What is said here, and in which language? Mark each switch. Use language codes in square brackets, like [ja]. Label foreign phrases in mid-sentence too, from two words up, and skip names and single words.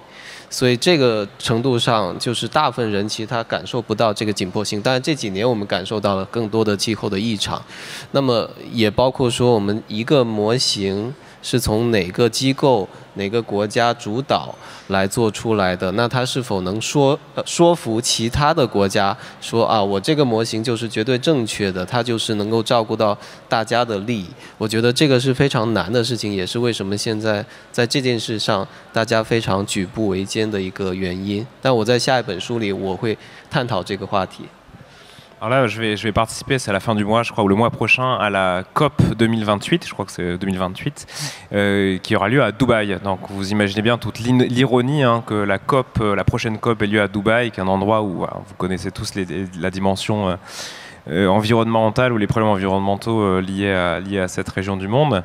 [zh] 所以这个程度上，就是大部分人其实他感受不到这个紧迫性，但是这几年我们感受到了更多的气候的异常。那么也包括说，我们一个模型是从哪个机构、哪个国家主导来做出来的，那它是否能说服其他的国家说啊，我这个模型就是绝对正确的，它就是能够照顾到大家的利益？我觉得这个是非常难的事情，也是为什么现在在这件事上大家非常举步维艰的一个原因。但我在下一本书里我会探讨这个话题。 [fr] Alors là, je vais participer, c'est à la fin du mois, je crois, ou le mois prochain, à la COP 2028, je crois que c'est 2028, qui aura lieu à Dubaï. Donc vous imaginez bien toute l'ironie hein, que la COP, la prochaine COP ait lieu à Dubaï, qui est un endroit où vous connaissez tous la dimension environnementale ou les problèmes environnementaux liés à cette région du monde.